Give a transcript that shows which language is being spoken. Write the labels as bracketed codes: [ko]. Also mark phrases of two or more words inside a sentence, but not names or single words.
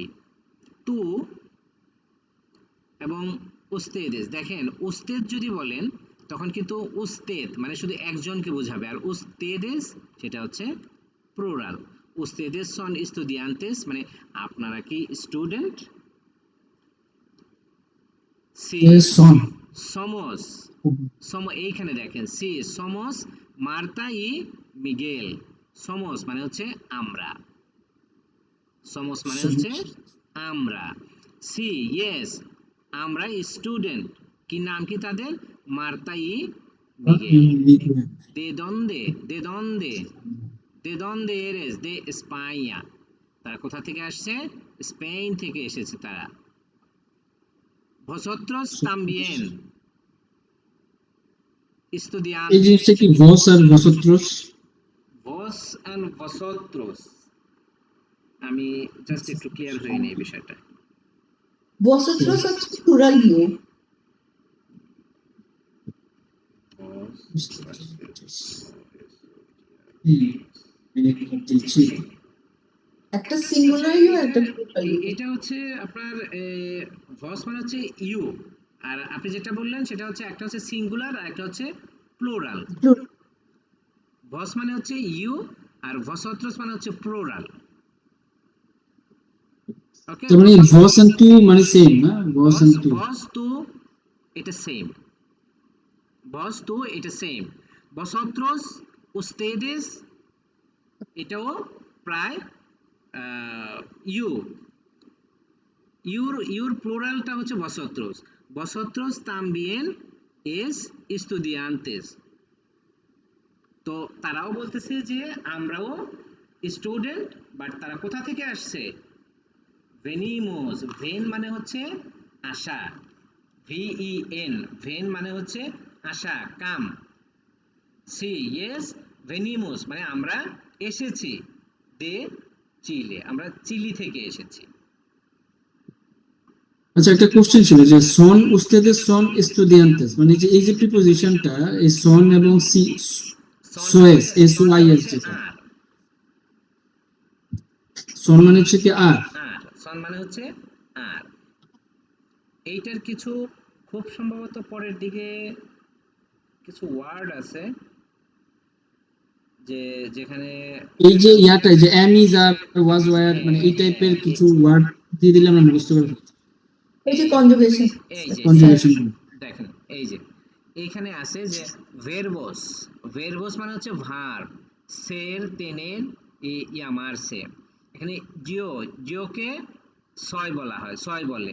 [bn] তু এবং উস্তেদেস, দেখেন উস্তেদ যদি বলেন তখন কিন্তু উস্তেদ মানে শুধু একজনকে বোঝাবে, আর উস্তেদেস সেটা হচ্ছে প্লুরাল। [es] ustedes son estudiantes [bn] মানে আপনারা কি স্টুডেন্ট? সি son. somos এইখানে দেখেন [es] sí somos Marta y Miguel. [bn] somos মানে হচ্ছে আমরা, somos মানে হচ্ছে আমরা। সি ইয়েস আমরা স্টুডেন্ট, কি নাম কি তাদের? মার্তা ই মিগেল। [es] de dónde de dónde de dónde eres de España, [bn] তারা কোথা থেকে আসছে? স্পেন থেকে এসেছে তারা। [es] vosotros también [bn] এই estudiantes, জিনিসটা কি vos আর vosotros? vos and vosotros, আমি জাস্ট একটু ক্লিয়ার হয়ে নেই বিষয়টা। Vosotros হচ্ছে [en] plural you. [bn] একটা [en] singular you [bn] একটা [en] plural you. [bn] এটা হচ্ছে আপনার ভস মানে হচ্ছে ইউ, আর আপনি যেটা বললেন সেটা হচ্ছে একটা হচ্ছে সিঙ্গুলার আর একটা হচ্ছে প্লুরাল। Plural. ভস মানে হচ্ছে ইউ আর vosotros মানে হচ্ছে প্লুরাল। ওকে, তার মানে vos and tu মানে সেম না? vos and tu. [es] vos tú [bn] এটা সেম, [es] vos tú [bn] এটা সেম। [es] vosotros ustedes [bn] এটাও প্রায় ইউ, ইউর প্লুরালটা হচ্ছে vosotros, [es] vosotros también es estudiantes। [bn] তো তারাও বলতেছে যে আমরাও স্টুডেন্ট, বাট তারা কোথা থেকে আসছে? ভেনিমোস, ভেন মানে হচ্ছে আশা, VEN ভেন মানে হচ্ছে আশা, কাম। সি ইয়েস ভেনিমোস মানে আমরা এসেছি, [es] de Chile [bn] আমরা চিলি থেকে এসেছি। আচ্ছা, একটা কোশ্চেন ছিল যে [es] son ustedes son estudiantes [bn] মানে যে এই যে প্রিপোজিশনটা এই son এবং si soes sois যেটা আর son মানে হচ্ছে কি আর, আর সন মানে হচ্ছে আর। এইটার কিছু খুব সম্ভবত পরের দিকে কিছু ওয়ার্ড আছে যে যেখানে এই যে ইয়াটা যে [en] am is are was were [bn] মানে এই টাইপের কিছু ওয়ার্ড দিয়ে দিলে আমরা বুঝতে পারবো এই যে কনজুগেশন এই যে কনজুগেশন। দেখেন এই যে এইখানে আছে যে ভেরবস, ভেরবস মানে হচ্ছে ভার্ব, [es] ser tener llamarse, [bn] এখানে জিও, জিওকে ছয় বলা হয়, ছয় বলে।